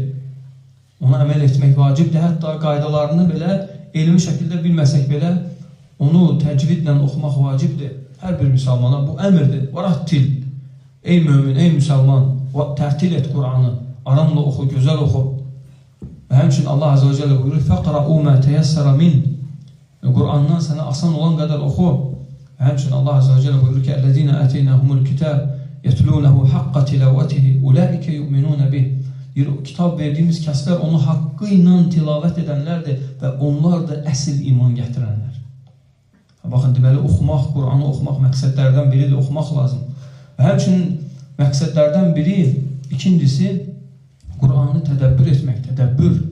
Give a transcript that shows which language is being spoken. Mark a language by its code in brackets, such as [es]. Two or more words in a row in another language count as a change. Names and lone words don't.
[az] Ona əməl etmək vacibdir. Hətta qaydalarını belə elmi şəkildə bilməsək belə onu təcvidlə oxumaq vacibdir. Hər bir müsəlmana bu əmrdir. Vərattil. Ey mömin, ey müsəlman, tərtil et Qur'anı. Aramla oxu, gözəl oxu. Və həmçinin Allah Azze və Celle buyurur, [ar] فَقْرَعُوا مَا تَيَسَّرَ مِنْ. [az] Qur'andan sənə asan olan qədər oxu. Və həmçinin Allah Azze və Celle buyurur ki, [ar] اَلَّذِينَ أَتَيْنَهُمُ الْكِتَابِ يَتْلُونَهُ حَقَّ تِلَوَّتِهِ اُولَٰئِكَ يُؤْمِنُونَ بِهِ. [az] Kitab verdiğimiz kəslər onu haqqı ilə tilavət edənlərdir və onlar da əsl iman gətirənlər. Baxın, deməli, oxumaq, Qur'anı oxumaq məqsədlərdən biridir, oxumaq lazım. Və həmçinin məqsədlərdən biri, ikincisi, Qur'anı tədəbbür etmək, tədəbbür.